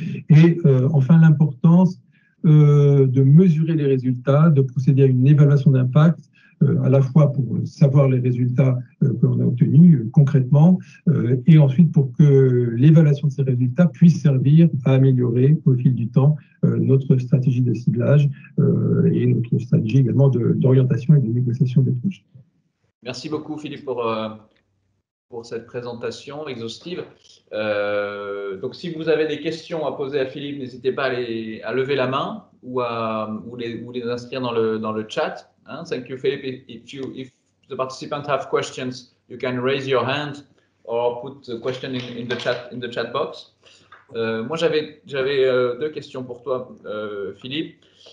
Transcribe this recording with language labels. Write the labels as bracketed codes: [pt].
[fr] Et enfin, l'importance de mesurer les résultats, de procéder à une évaluation d'impact, à la fois pour savoir les résultats que l'on a obtenus concrètement, et ensuite pour que l'évaluation de ces résultats puisse servir à améliorer au fil du temps notre stratégie de ciblage et notre stratégie également d'orientation et de négociation des projets. Merci beaucoup Philippe pour cette présentation exhaustive. Donc, si vous avez des questions à poser à Philippe, n'hésitez pas à lever la main ou les inscrire dans le chat. [en] Thank you, Philippe. If the participants have questions, you can raise your hand or put the question in the chat box. [fr] Moi, j'avais 2 questions pour toi, Philippe.